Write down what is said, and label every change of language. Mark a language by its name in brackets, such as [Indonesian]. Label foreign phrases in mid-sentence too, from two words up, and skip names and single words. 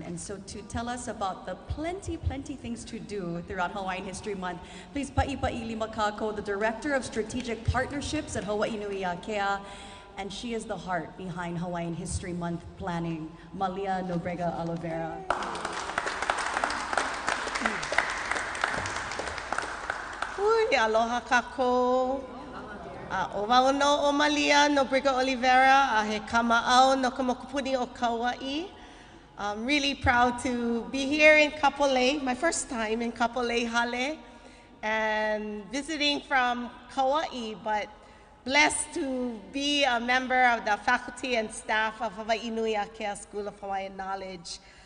[English] And so to tell us about the plenty things to do throughout Hawaiian History Month, please [Hawaiian] Pa'ipa'i Limakako, [English] the Director of Strategic Partnerships at Hawaiʻi Nui Akea, and she is the heart behind Hawaiian History Month planning, Malia Nobrega Oliveira. [Hawaiian] Hui, aloha kako. O wau no o Malia no Briga Oliveira, a he kama'au no ka mokupuni o Kauai. [English] I'm really proud to be here in Kapolei, my first time in Kapolei Hale, and visiting from Kauai, but blessed to be a member of the faculty and staff of Hawaii Nui Akea School of Hawaiian Knowledge.